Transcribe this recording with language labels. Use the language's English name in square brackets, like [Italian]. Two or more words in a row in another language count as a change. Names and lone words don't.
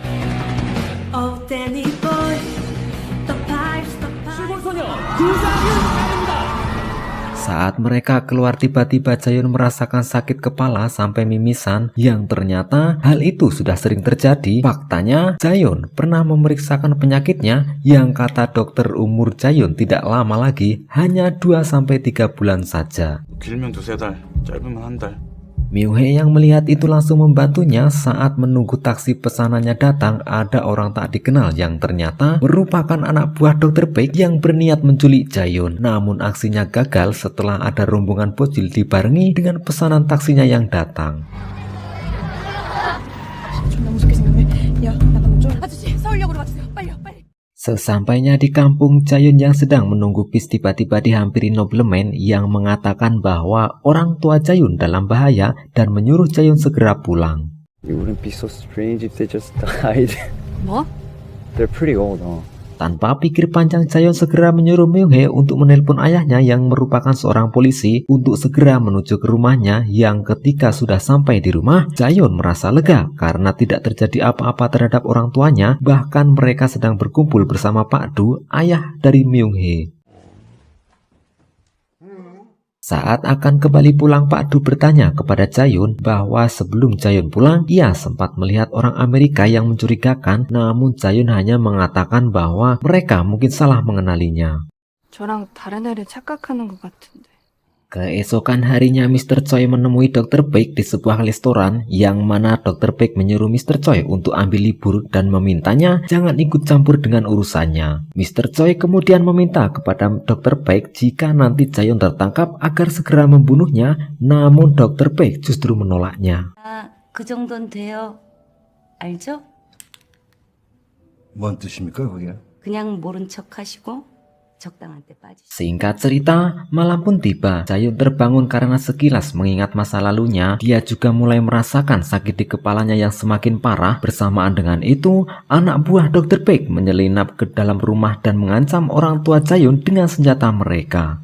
[Indonesian] Saat mereka keluar, tiba-tiba Jae-yoon merasakan sakit kepala sampai mimisan, yang ternyata hal itu sudah sering terjadi. Faktanya, Jae-yoon pernah memeriksakan penyakitnya yang kata dokter umur Jae-yoon tidak lama lagi, hanya 2-3 bulan saja. [Korean] 길면 2-3달, 짧으면 1달. [Indonesian] Myung-hee yang melihat itu langsung membantunya. Saat menunggu taksi pesanannya datang, ada orang tak dikenal yang ternyata merupakan anak buah Dr. Baek yang berniat menculik Jaehyun. Namun aksinya gagal setelah ada rombongan bocil dibarengi dengan pesanan taksinya yang datang. Sesampainya di kampung, Jaehyun yang sedang menunggu bis tiba-tiba dihampiri nobleman yang mengatakan bahwa orang tua Jaehyun dalam bahaya dan menyuruh Jaehyun segera pulang. [English] It wouldn't be so strange if they just died. [Korean] 뭐? [English] They're pretty old, huh? [Indonesian] Tanpa pikir panjang, Jaehyun segera menyuruh Myung-hee untuk menelpon ayahnya yang merupakan seorang polisi untuk segera menuju ke rumahnya. Yang ketika sudah sampai di rumah, Jaehyun merasa lega karena tidak terjadi apa-apa terhadap orang tuanya. Bahkan mereka sedang berkumpul bersama Pak Du, ayah dari Myung-hee. Saat akan kembali pulang, Pak Du bertanya kepada Jaehyun bahwa sebelum Jaehyun pulang, ia sempat melihat orang Amerika yang mencurigakan. Namun Jaehyun hanya mengatakan bahwa mereka mungkin salah mengenalinya. [Korean] 저랑 다른 애를 착각하는 것 같은데. [Indonesian] Keesokan harinya, Mr. Choi menemui Dr. Baek di sebuah restoran yang mana Dr. Baek menyuruh Mr. Choi untuk ambil libur dan memintanya jangan ikut campur dengan urusannya. Mr. Choi kemudian meminta kepada Dr. Baek jika nanti Jaehyun tertangkap agar segera membunuhnya. Namun Dr. Baek justru menolaknya. [Korean] 그 정도는 돼요. 알죠? 뭔 뜻입니까 그게? 그냥 모른 척 하시고 적당한 때 빠지시고. [Indonesian] Singkat cerita, malam pun tiba. Jaehyun terbangun karena sekilas mengingat masa lalunya. Dia juga mulai merasakan sakit di kepalanya yang semakin parah. Bersamaan dengan itu, anak buah Dr. Baek menyelinap ke dalam rumah dan mengancam orang tua Jaehyun dengan senjata mereka.